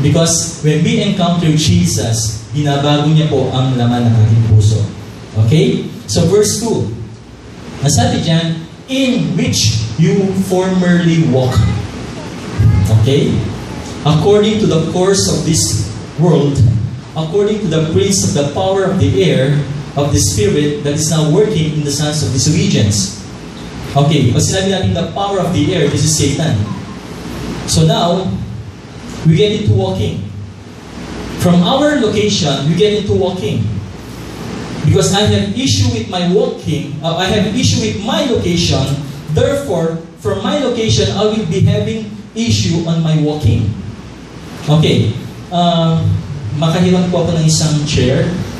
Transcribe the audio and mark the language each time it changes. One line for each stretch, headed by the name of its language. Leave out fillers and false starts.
English: Because when we encounter Jesus,
Filipino: binabago niya po ang laman ng ating puso.
English: Okay? So verse 2.
Filipino: Ang sabi dyan,
English: in which you formerly walked. Okay? According to the course of this world, according to the prince of the power of the air, of the spirit that is now working in the sons of disobedience. Okay,
Filipino: pag sinabi natin
English: the power of the air, this is Satan. So now, we get into walking. From our location, we get into walking. Because I have issue with my walking, I have issue with my location, therefore, from my location, I will be having issue on my walking.
Filipino: Okay, makahiram po ako ng isang chair.